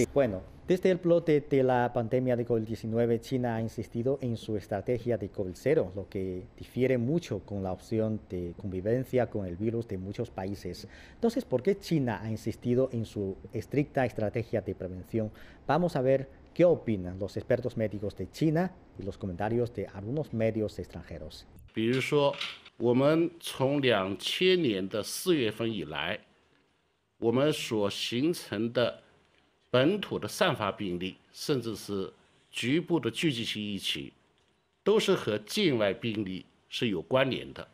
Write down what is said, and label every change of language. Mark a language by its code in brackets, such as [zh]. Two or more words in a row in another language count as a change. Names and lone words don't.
[es] Sí, bueno, desde el brote de la pandemia de COVID-19, China ha insistido en su estrategia de COVID-0, lo que difiere mucho con la opción de convivencia con el virus de muchos países. Entonces, ¿por qué China ha insistido en su estricta estrategia de prevención? Vamos a ver qué opinan los expertos médicos de China y los comentarios de algunos medios extranjeros. [zh] 比如说，我们从2000年的4月份以来，我们所形成的 本土的散发病例，甚至是局部的聚集性疫情，都是和境外病例是有关联的。